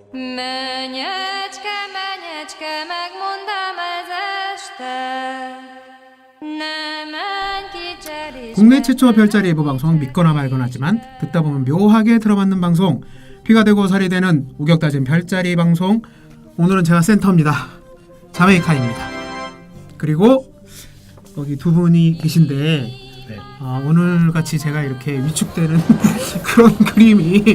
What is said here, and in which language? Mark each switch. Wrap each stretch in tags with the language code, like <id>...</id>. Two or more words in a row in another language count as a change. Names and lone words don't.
<hu>Menyecske, menyecske, megmondám ez este. Ne menj ki</hu> <ko>국내 최초 별자리 예보 방송 믿거나 말거나지만 듣다 보면 묘하게 들어맞는 방송, 피가 되고 살이 되는 우격다진 별자리 방송. 오늘은 제가 센터입니다. 자메이카입니다. 그리고 여기 두 분이 계신데 오늘 같이 제가 이렇게 위축되는 그런 그림이</ko>